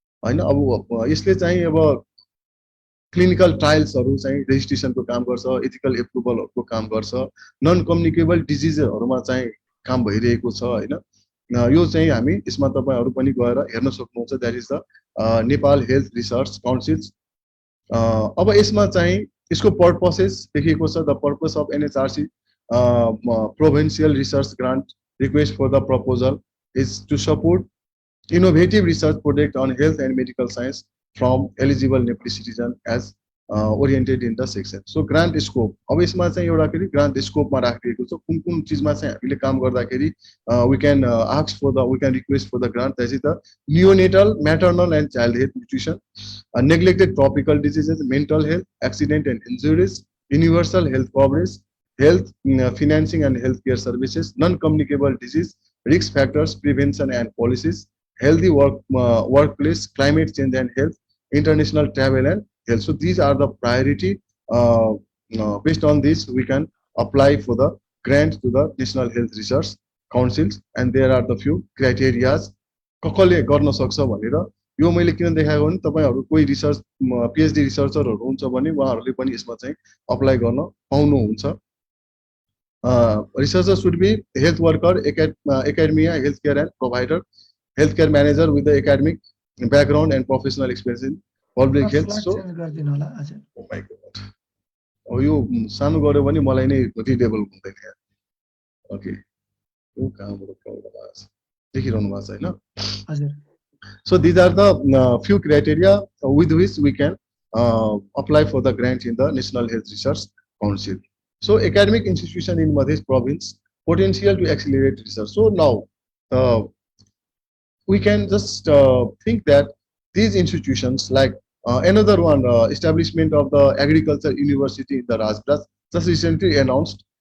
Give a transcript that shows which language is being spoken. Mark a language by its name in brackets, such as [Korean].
[Nepali] होइन अब यसले चाहिँ अब क्लिनिकल ट्रायल्सहरू चाहिँ रेजिस्ट्रेसनको काम गर्छ, एथिकल एप्रुभलहरूको काम गर्छ, नन कम्युनिकेबल डिजिजहरूमा चाहिँ काम भइरहेको छ होइन। यो चाहिँ हामी यसमा तपाईहरु पनि गएर हेर्न सक्नुहुन्छ। [English] That is the Nepal health research council. [Nepali] अब यसमा चाहिँ यसको पर्पसेस लेखिएको छ। [English] The purpose of NHRC provincial research grant request for the proposal is to support innovative research project on health and medical science from eligible Nepali citizen as oriented in the section. So grant scope, अब यसमा चाहिँ एउटा फेरि grant scope मा राखिएको छ कुन कुन चीजमा चाहिँ हामीले काम गर्दाखेरि we can ask for the, we can request for the grant. That is the neonatal, maternal and child health nutrition, neglected tropical diseases, mental health, accident and injuries, universal health coverage, health financing and healthcare services, non-communicable disease, risk factors, prevention and policies, healthy workplace, climate change and health, international travel and health. So these are the priority. Based on this, we can apply for the grant to the National Health Research Councils, and there are the few criteria. [Nepali] कसले गर्न सक्छ भनेर यो मैले किन देखाएको भने तपाईहरु कोही रिसर्च पीएचडी रिसर्चरहरु हुन्छ भने उहाँहरुले पनि यसमा चाहिँ अप्लाई गर्न पाउनुहुन्छ। [English] Researcher should be health worker, academia, healthcare and provider, healthcare manager with the academic background and professional experience in public health. So, oh my god. [Nepali] Oh, यो सानो गर्यो भने मलाई नै रिडेबल हुँदैन यार। ओके, यो कहाँबाट प्रब्लम आछ देखिरहनु भएको छ हैन? हजुर। [English] So these are the few criteria with which we can apply for the grant in the National Health Research Council. So academic institution in Madhesh province, potential to accelerate research. So now we can just think that these institutions like another one, establishment of the agriculture university in the Rajpras, just recently announced.